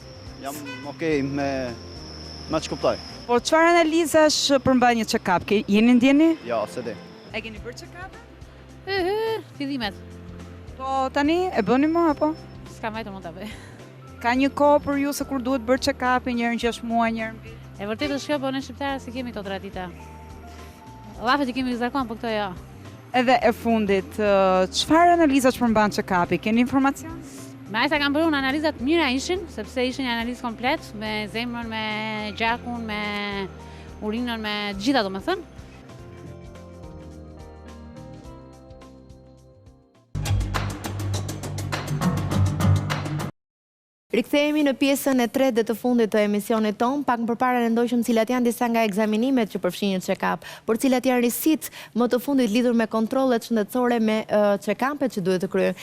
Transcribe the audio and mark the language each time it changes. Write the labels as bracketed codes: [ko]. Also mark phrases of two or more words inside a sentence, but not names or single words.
[sq] Jam okej me që kuptoj. Po çfarë analizash përmban një check-up? Jeni ndjeni? Jo, se di. E keni bërë check-up? Fillimet. Po tani e bëni më apo? S'kam vajtur mund ta bëj. Ka një kohë për ju se kur duhet bërë check-up-i, njërë në 6 muaj, njërë në vit? E vërtet është kjo, po ne shqiptarë si kemi këto tradita. Llafet i kemi zakon, po këto jo. Edhe e fundit, çfarë analizash përmban check-up-i? Keni informacion? Me aq sa kam bërë unë analizat mira ishin, sepse ishin një analizë komplet, me zemrën, me gjakun, me urinën, me gjitha domethënë. Rikthehemi në pjesën e tretë dhe të fundit të emisionit ton, pak më përpara ne ndoqëm cilat janë disa nga ekzaminimet që përfshin një check-up, por cilat janë risit më të fundit lidhur me kontrollet shëndetësore me check-upet që duhet të kryen.